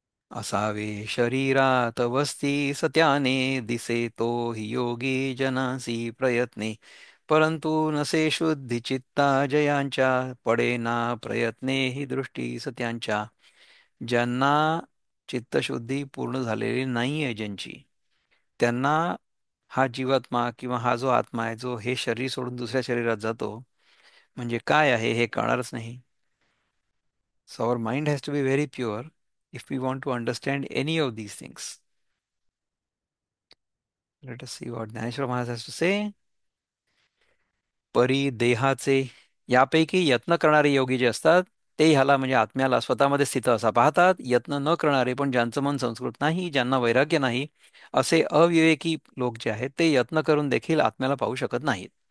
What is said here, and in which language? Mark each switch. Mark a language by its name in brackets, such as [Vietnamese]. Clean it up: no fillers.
[Marathi] असावे शरीरात वस्ती सत्याने दिसे तो हि योगी जनासी प्रयत्ने परंतु नसे शुद्धी चित्ता जयांच्या पडेना प्रयत्ने ही दृष्टी सत्यांच्या. ज्यांना चित्तशुद्धी पूर्ण झालेली नाही आहे ज्यांची, त्यांना हा जीवात्मा किंवा हा जो आत्मा आहे जो हे शरीर सोडून दुसऱ्या शरीरात जातो म्हणजे काय आहे हे कळणारच नाही. [English] So our mind has to be very pure if we want to understand any of these things. Let us see what Dhaneshwar Maharaj has to say. [Marathi] परी देहाचे यापैकी यत्न करणारे योगी जे असतात ते ह्याला म्हणजे आत्म्याला स्वतःमध्ये स्थित असा पाहतात. यत्न न करणारे पण ज्यांचं मन संस्कृत नाही, ज्यांना वैराग्य नाही, असे अविवेकी लोक जे आहेत ते यत्न करून देखील आत्म्याला पाहू शकत नाहीत.